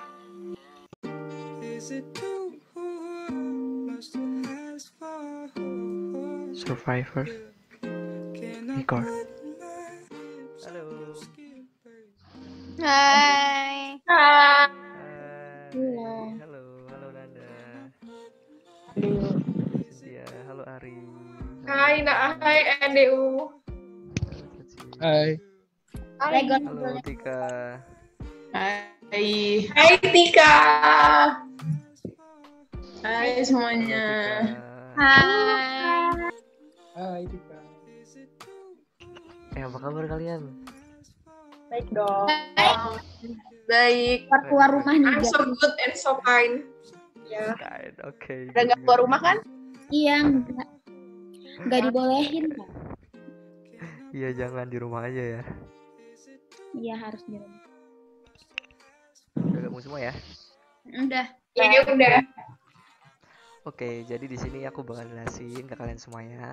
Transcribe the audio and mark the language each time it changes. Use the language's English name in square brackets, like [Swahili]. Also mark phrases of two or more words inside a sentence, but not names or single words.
[English] Survivor record. [Indonesian] Halo. Hai. Hai. Halo Nanda. Cynthia, halo Ari. Hai, hai NDU. Halo Hai. Halo Tika. Hai. Hai Tika. Hai semuanya. Hai. Hai Tika. Apa kabar kalian? Baik dong. Baik. Keluar rumah nih. [English] I'm so good and so kind. Ya. [Indonesian] Kind, oke. Udah nggak keluar rumah kan? Iya, nggak dibolehin kan? Iya, jangan di rumah aja ya. Iya, harus di rumah. Udah ketemu semua ya? Udah. Ini udah. Oke, jadi di sini aku bakal jelasin ke kalian semuanya.